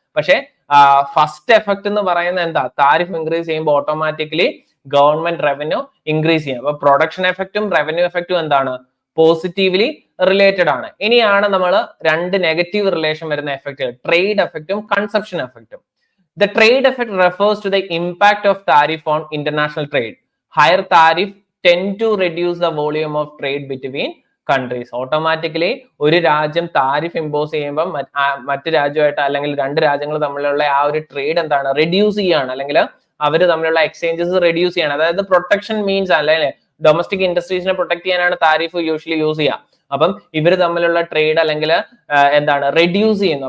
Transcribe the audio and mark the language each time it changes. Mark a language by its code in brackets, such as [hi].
[ml] പക്ഷേ first effect എന്ന് പറയുന്നത് എന്താ? താരിഫ് ഇൻക്രീസ് ചെയ്യുമ്പോൾ ഓട്ടോമാറ്റിക്കലി ഗവൺമെന്റ് റവന്യൂ ഇൻക്രീസ് ചെയ്യും. അപ്പൊ പ്രൊഡക്ഷൻ എഫക്റ്റും റവന്യൂ എഫക്റ്റും എന്താണ്? പോസിറ്റീവ്ലി റിലേറ്റഡ് ആണ്. ഇനിയാണ് നമ്മൾ രണ്ട് നെഗറ്റീവ് റിലേഷൻ വരുന്ന എഫക്റ്റുകൾ, ട്രേഡ് എഫക്റ്റും കൺസപ്ഷൻ എഫക്റ്റും. [en] The trade effect refers to the impact of tariff on international trade. Higher tariff tend to reduce the volume of trade between countries. [ml] Automatically ഒരു രാജ്യം താരിഫ് ഇമ്പോസ് ചെയ്യുമ്പോൾ മറ്റു രാജ്യമായിട്ട് അല്ലെങ്കിൽ രണ്ട് രാജ്യങ്ങൾ തമ്മിലുള്ള ആ ഒരു ട്രേഡ് എന്താണ്? റെഡ്യൂസ് ചെയ്യാണ്, അല്ലെങ്കിൽ അവർ തമ്മിലുള്ള എക്സ്ചേഞ്ചസ് റെഡ്യൂസ് ചെയ്യാണ്. അതായത് പ്രൊട്ടക്ഷൻ മീൻസ് അല്ലെ ഡൊമസ്റ്റിക് ഇൻഡസ്ട്രീസിനെ പ്രൊട്ടക്ട് ചെയ്യാനാണ് താരിഫ് യൂഷ്വലി യൂസ് ചെയ്യുക. അപ്പം ഇവർ തമ്മിലുള്ള ട്രേഡ് അല്ലെങ്കിൽ എന്താണ്? റെഡ്യൂസ് ചെയ്യുന്നു.